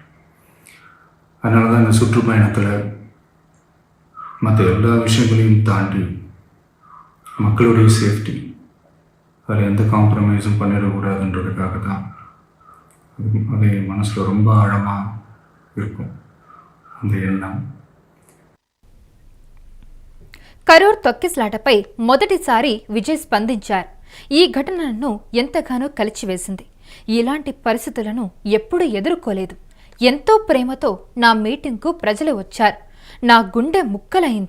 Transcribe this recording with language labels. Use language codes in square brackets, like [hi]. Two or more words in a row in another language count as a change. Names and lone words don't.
[ta] அதனால தான் இந்த சுற்றுப்பயணத்தில் மற்ற எல்லா விஷயங்களையும் தாண்டி மக்களுடைய சேஃப்டி, அதில் எந்த காம்ப்ரமைஸும் பண்ணிடக்கூடாதுன்றதுக்காக தான் அது என் மனசில் ரொம்ப ஆழமாக இருக்கும். அந்த எண்ணம். [te] కరూర్ తొక్కిస్లాటపై మొదటిసారి విజయ్ స్పందించారు. ఈ ఘటన నన్ను ఎంతగానో కలిచివేసింది. ఇలాంటి పరిస్థితులను ఎప్పుడూ ఎదుర్కోలేదు. ఎంతో ప్రేమతో నా మీటింగ్కు ప్రజలు వచ్చారు. నా గుండె ముక్కలైంది.